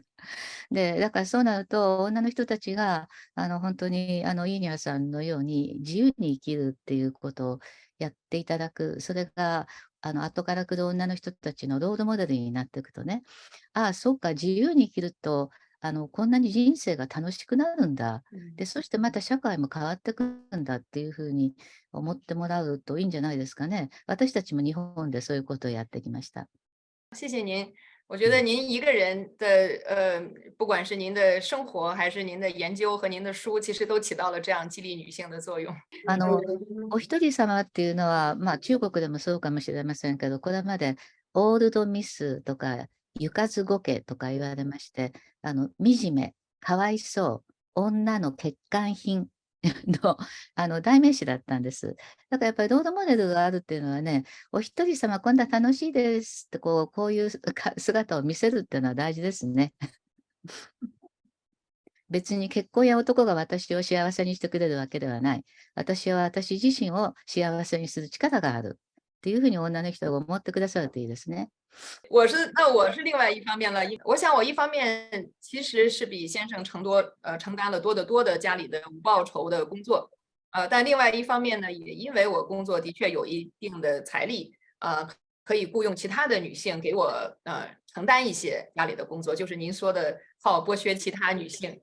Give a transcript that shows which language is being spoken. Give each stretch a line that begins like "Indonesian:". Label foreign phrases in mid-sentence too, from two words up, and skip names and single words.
Japanese: で、だからそうなると、女の人たちが、本当に、イーニャさんのように自由に生きるっていうことをやっていただく、それが、後から来る女の人たちのロールモデルになっていくとね、ああ、そうか、自由に生きると、こんなに人生が楽しくなるんだ。で、そしてまた社会も変わってくるんだっていうふうに思ってもらうといいんじゃないですかね。私たちも日本でそういうことをやってきました。
Chinese: 谢谢您。我觉得您一个人的不管是您的生活还是您的研究和您的书，其实都起到了这样激励女性的作用。
Japanese: お一人様っていうのは、中国でもそうかもしれませんけど、これまでオールドミスとか、ゆかずごけとか言われまして、惨め、かわいそう、女の欠陥品の、代名詞だったんです。だからやっぱりロードモデルがあるっていうのはね、お一人様、今度は楽しいですって、こういう姿を見せるっていうのは大事ですね。別に結婚や男が私を幸せにしてくれるわけではない。私は私自身を幸せにする力がある。っていうふうに女の人が思ってくださるといいですね。
Chinese: 我是另外一方面了，我想我一方面其实是比先生承担了多得多的家里的无报酬的工作，但另外一方面呢，也因为我工作的确有一定的财力，可以雇佣其他的女性给我承担一些家里的工作，就是您说的好剥削其他女性。